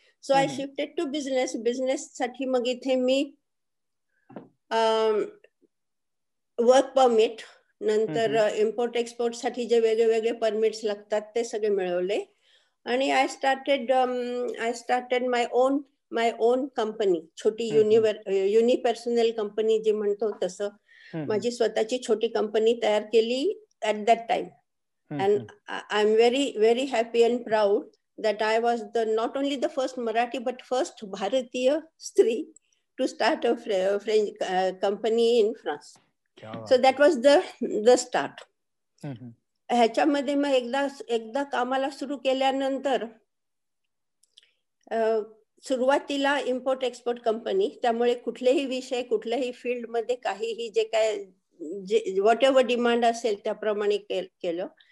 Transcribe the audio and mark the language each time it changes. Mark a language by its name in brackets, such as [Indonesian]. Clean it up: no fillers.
[English] so I shifted to business [Marathi] साठी मग इथे मी वर्क परमिट, नंतर इम्पोर्ट एक्सपोर्ट साठी जे वेगळे परमिट्स लागतात ते सगळे मिळवले आणि [English] I started my own company, [Marathi] छोटी युनिपर्सनल कंपनी जी म्हणतो तसं माझी स्वतःची छोटी कंपनी तयार केली [English] At that time. And I am very very happy and proud that I was not only the first Marathi but first Bharatiya स्त्री to start a French company in France. So that was the start. [Marathi] ह्याच्यामध्ये मग एकदा कामाला सुरू केल्यानंतर सुरुवातीला import export company, त्यामुळे कुठलेही विषय कुठल्याही फील्ड मध्ये काहीही जे काय व्हॉट एव्हर डिमांड असेल त्याप्रमाणे केलं.